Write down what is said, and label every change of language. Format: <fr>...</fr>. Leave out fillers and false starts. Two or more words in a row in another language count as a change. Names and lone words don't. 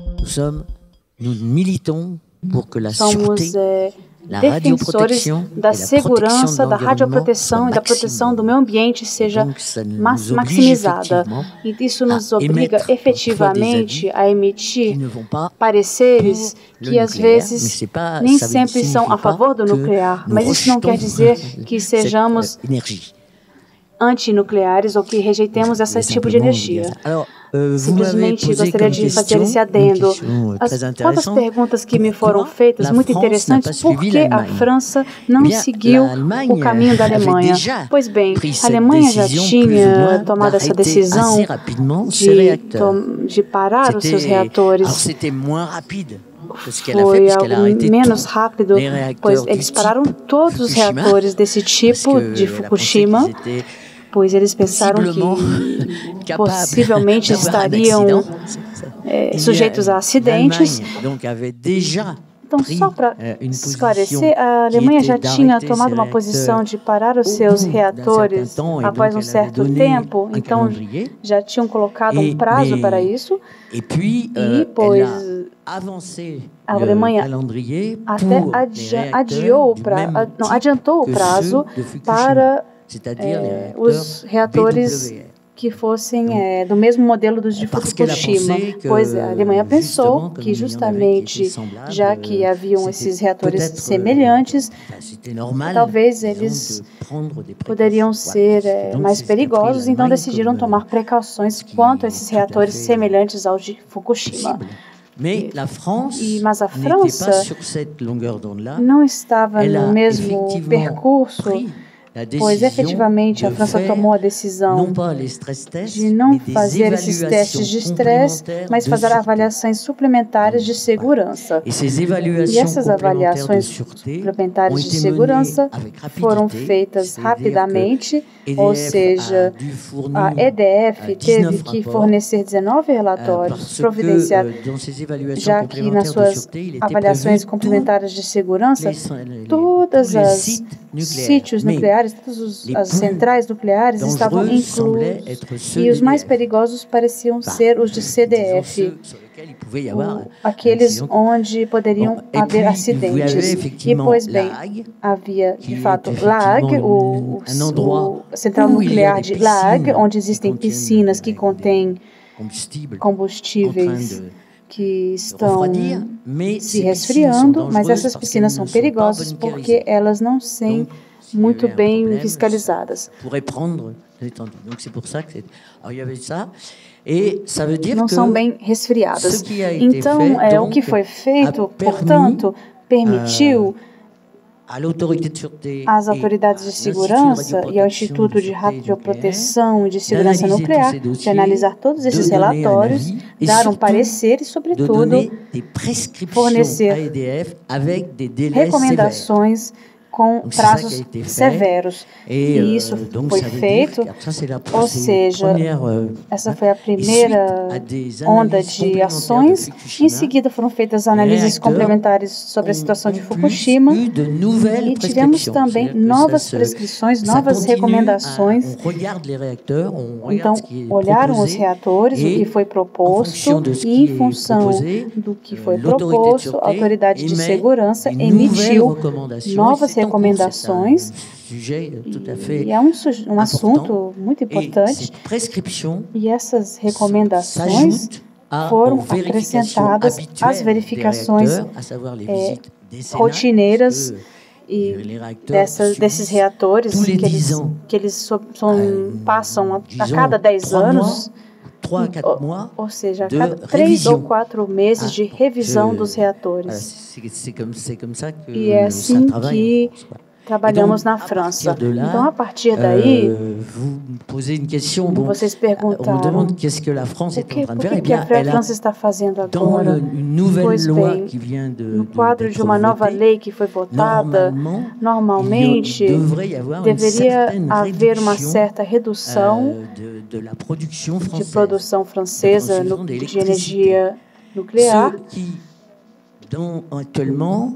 <fr>Nous militons pour que la</fr> <pt>somos</pt> <fr>sûreté, la</fr> <pt>defensores</pt> <fr>radioprotection</fr> <pt>da</pt> <fr>et la protection</fr> <pt>segurança,</pt> <fr>de</fr> <pt>da</pt> <fr>l'environnement</fr> <pt>radioproteção e da proteção do meio ambiente seja</pt> <fr>Donc, ça nous oblige</fr> <pt>maximizada.</pt> <fr>effectivement</fr> <pt>E isso nos</pt> <fr>à</fr> <pt>obriga</pt> <fr>émettre</fr> <pt>efetivamente</pt> <fr>parfois des</fr> <pt>a emitir</pt> <fr>qui ne vont pas</fr> <pt>pareceres</pt> <fr>pour</fr> <pt>que</pt> <fr>le</fr> <pt>às</pt> <fr>nucléaire,</fr> <pt>vezes</pt> <fr>mais c'est pas,</fr> <pt>nem</pt> <fr>ça veut-</fr> <pt>sempre são</pt> <fr>signifie</fr> <pt>a favor do</pt> <fr>pas que</fr> <pt>nuclear,</pt> <fr>nous</fr> <pt>mas isso não quer</pt> <fr>rejetons</fr> <pt>dizer que</pt> <fr>cette,</fr> <pt>sejamos</pt> <fr>énergie.</fr> <pt>antinucleares ou que rejeitemos esse</pt> <fr>Mais</fr> <pt>tipo de</pt> <fr>simplement</fr> <pt>energia.</pt> <fr>dire ça. Alors, vous m'avez</fr> <pt>Simplesmente</pt> <fr>posé</fr> <pt>gostaria</pt> <fr>comme</fr> <pt>de fazer</pt> <fr>question,</fr> <pt>esse</pt> <fr>une</fr> <pt>adendo.</pt> <fr>question</fr> <pt>As</pt> <fr>très</fr> <pt>quantas</pt> <fr>intéressante.</fr> <pt>perguntas que me foram</pt> <fr>Pourquoi</fr> <pt>feitas,</pt> <fr>la</fr> <pt>muito</pt> <fr>France n'a</fr> <pt>interessantes,</pt> <fr>pas</fr> <pt>por</pt> <fr>suivi</fr> <pt>que a</pt> <fr>l'Allemagne?</fr> <pt>França não</pt> <fr>Eh bien,</fr> <pt>seguiu</pt> <fr>l'Allemagne</fr> <pt>o caminho da</pt> <fr>avait</fr> <pt>Alemanha?</pt> <fr>déjà</fr> <pt>Pois bem,</pt> <fr>pris</fr> <pt>a</pt> <fr>cette</fr> <pt>Alemanha já</pt> <fr>décision plus ou</fr> <pt>tinha</pt> <fr>moins</fr> <pt>tomado essa</pt> <fr>d'arrêter</fr> <pt>decisão</pt> <fr>assez rapidement ses</fr> <pt>de,</pt> <fr>réacteurs.</fr> <pt>de parar os seus</pt> <fr>Alors</fr> <pt>reatores.</pt> <fr>c'était moins rapide que ce qu'elle a fait,</fr> <pt>Foi</pt> <fr>puisqu'elle a</fr> <pt>algo</pt> <fr>arrêté</fr> <pt>menos</pt> <fr>tous</fr> <pt>rápido,</pt> <fr>les</fr> <pt>pois</pt> <fr>réacteurs</fr> <pt>eles</pt> <fr>du</fr> <pt>pararam</pt> <fr>type</fr> <pt>todos os</pt> <fr>Fukushima,</fr> <pt>reatores desse</pt> <fr>parce</fr> <pt>tipo</pt> <fr>que</fr> <pt>de</pt> <fr>elle a pensé</fr> <pt>Fukushima,</pt> <fr>qu'ils étaient</fr> <pt>pois eles pensaram</pt> <fr>possiblement</fr> <pt>que</pt> <fr>capables</fr> <pt>possivelmente</pt> <fr>d'avoir un</fr> <pt>estariam</pt> <fr>accident. Eh bien,</fr> <pt>sujeitos a acidentes.</pt> <fr>l'Allemagne, donc, avait déjà</fr> <pt>Então,</pt> <fr>pris</fr> <pt>só para</pt> <fr>une position</fr> <pt>esclarecer, a</pt> <fr>qui</fr> <pt>Alemanha</pt> <fr>était</fr> <pt>já tinha</pt> <fr>d'arrêter</fr> <pt>tomado</pt> <fr>ses</fr> <pt>uma posição</pt> <fr>réacteurs</fr> <pt>de parar os</pt> <fr>au</fr> <pt>seus</pt> <fr>bout d'un</fr> <pt>reatores</pt> <fr>certain temps, et</fr> <pt>após</pt> <fr>donc</fr> <pt>um</pt> <fr>elle avait</fr> <pt>certo</pt> <fr>donné</fr> <pt>tempo,</pt> <fr>un</fr> <pt>então</pt> <fr>calendrier.</fr> <pt>já tinham colocado</pt> <fr>Et-</fr> <pt>um prazo</pt> <fr>mais-</fr> <pt>para isso,</pt> <fr>Et puis,</fr> <pt>e</pt> <fr>elle a</fr> <pt>pois</pt> <fr>avancé</fr> <pt>a</pt> <fr>le</fr> <pt>Alemanha</pt> <fr>calendrier</fr> <pt>até</pt> <fr>pour les</fr> <pt>adiou</pt> <fr>réacteurs du</fr> <pt>pra,</pt> <fr>même</fr> <pt>não,</pt> <fr>type</fr> <pt>adiantou o</pt> <fr>que</fr> <pt>prazo</pt> <fr>ceux de Fukushima,</fr> <pt>para</pt> <fr>c'est-à-dire les</fr> <pt>os reatores</pt> <fr>BWR.</fr> <pt>que fossem do mesmo modelo dos de</pt> <fr>Parce qu'elle a</fr> <pt>Fukushima,</pt> <fr>pensé que,</fr> <pt>pois a Alemanha pensou</pt> <fr>justement, comme</fr> <pt>que</pt> <fr>il y en avait qui</fr> <pt>justamente,</pt> <fr>étaient semblables,</fr> <pt>já que haviam</pt> <fr>c'était</fr> <pt>esses reatores</pt> <fr>peut-être,</fr> <pt>semelhantes,</pt> <fr>c'était normal,</fr> <pt>talvez</pt> <fr>disons,</fr> <pt>eles</pt> <fr>de prendre des</fr> <pt>poderiam</pt> <fr>précautions.</fr> <pt>ser</pt> <fr>Voilà. Donc,</fr> <pt>mais</pt> <fr>c'est ce qu'a pris</fr> <pt>perigosos, então</pt> <fr>l'Allemagne</fr> <pt>decidiram</pt> <fr>comme,</fr> <pt>tomar precauções</pt> <fr>ce qui</fr> <pt>quanto a</pt> <fr>est</fr> <pt>esses</pt> <fr>tout à</fr> <pt>reatores</pt> <fr>fait</fr> <pt>semelhantes aos de Fukushima.</pt> <fr>possible. Mais la France</fr> <pt>Mas a</pt> <fr>n'était pas</fr> <pt>França</pt> <fr>sur cette longueur d'onde-là.</fr> <pt>não estava</pt> <fr>Elle</fr> <pt>no</pt> <fr>a</fr> <pt>mesmo</pt> <fr>effectivement</fr> <pt>percurso,</pt> <fr>pris la</fr> <pt>pois</pt> <fr>décision</fr> <pt>efetivamente a</pt> <fr>de</fr> <pt>França</pt> <fr>faire</fr> <pt>tomou a decisão</pt> <fr>non pas les</fr> <en>stress tests,</en> <pt>de não</pt> <fr>mais des</fr> <pt>fazer esses testes de estresse,</pt> <fr>évaluations</fr> <pt>mas fazer</pt> <fr>complémentaires de</fr> <pt>avaliações suplementares de segurança.</pt> <fr>Et ces</fr> <pt>E</pt> <fr>évaluations</fr> <pt>essas</pt> <fr>complémentaires de</fr> <pt>avaliações</pt> <fr>sûreté ont</fr> <pt>suplementares de</pt> <fr>été</fr> <pt>segurança</pt> <fr>menées avec rapidité,</fr> <pt>foram feitas</pt> <fr>c'est-à-dire</fr> <pt>rapidamente,</pt> <fr>que</fr> <pt>ou</pt> <fr>EDF</fr> <pt>seja,</pt> <fr>a dû fournir</fr> <pt>a EDF</pt> <fr>19</fr> <pt>teve que</pt> <fr>rapports,</fr> <pt>fornecer 19 relatórios,</pt> <fr>parce</fr> <pt>providenciar,</pt> <fr>que dans ces évaluations</fr> <pt>já que nas</pt> <fr>complémentaires de</fr> <pt>suas</pt> <fr>sûreté, il était</fr> <pt>avaliações</pt> <fr>prévu</fr> <pt>complementares de segurança,</pt> <fr>tous</fr> <pt>todas</pt> <fr>les</fr> <pt>as</pt> <fr>sites nucléaires.</fr> <pt>sítios</pt> <fr>Mais</fr> <pt>nucleares, todas</pt> <fr>les</fr> <pt>as</pt> <fr>plus</fr> <pt>centrais nucleares estavam</pt> <fr>dangereux semblaient</fr> <pt>inclusos.</pt> <fr>être ceux</fr> <pt>E os mais</pt> <fr>d'EDF.</fr> <pt>perigosos pareciam ser os de</pt> <fr>Disons</fr> <pt>CDF,</pt> <fr>ceux sur lesquels il pouvait y avoir un</fr> <pt>aqueles</pt> <fr>accident.</fr> <pt>onde poderiam Bom,</pt> <fr>et</fr> <pt>haver</pt> <fr>puis, il y avait</fr> <pt>acidentes. E,</pt> <fr>effectivement</fr> <pt>pois bem,</pt> <fr>La Hague,</fr> <pt>havia</pt> <fr>que</fr> <pt>de fato</pt> <fr>est</fr> <pt>La Hague,</pt> <fr>effectivement un endroit</fr> <pt>a central</pt> <fr>où il y a</fr> <pt>nuclear</pt> <fr>des</fr> <pt>de La Hague,</pt> <fr>piscines</fr> <pt>onde</pt> <fr>qui</fr> <pt>existem</pt> <fr>contiennent</fr> <pt>piscinas que</pt> <fr>des</fr> <pt>contêm</pt> <fr>combustibles en train</fr> <pt>combustíveis</pt> <fr>de</fr> <pt>que estão</pt> <fr>refroidir, mais</fr> <pt>se</pt> <fr>ces piscines sont</fr> <pt>resfriando, mas</pt> <fr>dangereuses</fr> <pt>essas</pt> <fr>parce</fr> <pt>piscinas</pt> <fr>qu'elles</fr> <pt>são</pt> <fr>ne sont pas</fr> <pt>perigosas porque</pt> <fr>bunkerisées.</fr> <pt>elas não são</pt> <fr>Donc, s'il y</fr> <pt>muito</pt> <fr>avait un</fr> <pt>bem</pt> <fr>problème,</fr> <pt>fiscalizadas.</pt> <fr>ça pourrait prendre l'étendue. Donc c'est pour ça que c'est... Alors il y avait ça, et ça veut dire</fr> <pt>Não</pt> <fr>que</fr> <pt>são bem resfriadas.</pt> <fr>ce qui a été</fr> <pt>Então,</pt> <fr>fait,</fr> <pt>o que</pt> <fr>donc,</fr> <pt>foi feito,</pt> <fr>a permis,</fr> <pt>portanto, permitiu</pt> <fr>à l'autorité de sûreté</fr> <pt>às</pt> <fr>et</fr> <pt>autoridades de</pt> <fr>à</fr> <pt>segurança e ao Instituto de Radioproteção e de Segurança Nuclear de analisar todos esses relatórios, dar um parecer e,</pt> <fr>de</fr> <pt>sobretudo,</pt> <fr>donner des prescriptions</fr> <pt>fornecer</pt> <fr>à EDF avec des délais sévères.</fr> <pt>recomendações com</pt> <fr>Donc, c'est ça qui a</fr> <pt>prazos</pt> <fr>été fait.</fr> <pt>severos.</pt> <fr>Et</fr> <pt>E isso</pt> <fr>donc</fr> <pt>foi</pt> <fr>ça veut dire</fr> <pt>feito,</pt> <fr>que, ça c'est la</fr> <pt>ou</pt> <fr>c'est une</fr> <pt>seja,</pt> <fr>première,</fr> <pt>essa foi a</pt> <fr>et suite</fr> <pt>primeira</pt> <fr>à des</fr> <pt>onda</pt> <fr>analyses</fr> <pt>de</pt> <fr>complémentaires</fr> <pt>ações.</pt> <fr>de Fukushima,</fr> <pt>Em seguida foram feitas análises</pt> <fr>réacteurs</fr> <pt>complementares sobre a situação de</pt> <fr>ont</fr> <pt>Fukushima.</pt> <fr>eu de nouvelles</fr> <pt>E tivemos</pt> <fr>prescriptions.</fr> <pt>também</pt> <fr>C'est-à-dire que</fr> <pt>novas</pt> <fr>ça se-</fr> <pt>prescrições,</pt> <fr>ça</fr> <pt>novas</pt> <fr>continue</fr> <pt>recomendações.</pt> <fr>on regarde les réacteurs, on</fr> <pt>Então,</pt> <fr>regarde ce qui est</fr> <pt>olharam os</pt> <fr>proposé,</fr> <pt>reatores, o</pt> <fr>et</fr> <pt>que foi</pt> <fr>en</fr> <pt>proposto,</pt> <fr>fonction de ce</fr> <pt>e</pt> <fr>qui</fr> <pt>em</pt> <fr>est</fr> <pt>função</pt> <fr>proposé,</fr> <pt>do que foi</pt> <fr>l'autorité de</fr> <pt>proposto, a</pt> <fr>sûreté</fr> <pt>autoridade de</pt> <fr>émet</fr> <pt>segurança</pt> <fr>des nouvelles</fr> <pt>emitiu</pt> <fr>recommandations.</fr> <pt>novas</pt> <fr>Et c'est en cours,</fr> <pt>recomendações.</pt> <fr>c'est un sujet tout à fait</fr> <pt>E é um assunto muito</pt> <fr>Et</fr> <pt>importante.</pt> <fr>cette prescription</fr> <pt>E essas recomendações</pt> <fr>s'ajoute</fr> <pt>foram</pt> <fr>aux vérifications</fr> <pt>acrescentadas às</pt> <fr>habituelles des</fr> <pt>verificações</pt> <fr>réacteurs, à savoir les visites décennales,</fr> <pt>rotineiras</pt> <fr>que</fr> <pt>e</pt> <fr>les réacteurs</fr> <pt>desses</pt> <fr>subissent</fr> <pt>reatores</pt> <fr>tous les</fr> <pt>que</pt> <fr>10 ans,</fr> <pt>eles passam a</pt> <fr>disons,</fr> <pt>cada 10</pt> <fr>3</fr> <pt>anos,</pt> <fr>mois, 3 à 4 mois,</fr> <pt>ou seja, a</pt> <fr>de</fr> <pt>cada 3</pt> <fr>révision.</fr> <pt>ou 4 meses de revisão dos</pt> <fr>Voilà,</fr> <pt>reatores.</pt> <fr>c'est comme ça que</fr> <pt>E é</pt> <fr>ça</fr> <pt>assim</pt> <fr>travaille en</fr> <pt>que</pt> <fr>France, voilà.</fr> <pt>trabalhamos</pt> <fr>Et donc,</fr> <pt>na</pt> <fr>à</fr> <pt>França.</pt> <fr>partir de là,</fr> <pt>Então, a partir daí,</pt> <fr>vous me posez une question. Bon,</fr> <pt>vocês</pt> <fr>on me</fr> <pt>perguntaram</pt> <fr>demande qu'est-ce que la France</fr> <pt>o</pt> <fr>est en train de</fr> <pt>por</pt> <fr>faire. Eh</fr> <pt>que a</pt> <fr>bien, elle a,</fr> <pt>França está fazendo</pt> <fr>dans</fr> <pt>agora.</pt> <fr>une nouvelle</fr> <pt>Pois</pt> <fr>loi</fr> <pt>bem,</pt> <fr>qui vient</fr> <pt>no quadro de</pt> <fr>d'être</fr> <pt>uma nova</pt> <fr>votée,</fr> <pt>lei que foi votada, normalmente</pt> <fr>il devrait y avoir une</fr> <pt>deveria</pt> <fr>certaine</fr> <pt>haver uma</pt> <fr>réduction</fr> <pt>certa redução</pt> <fr>de la production</fr> <pt>de</pt> <fr>française.</fr> <pt>produção francesa produção de de eletricidade. energia nuclear,</pt> <fr>Ce qui, actuellement,</fr>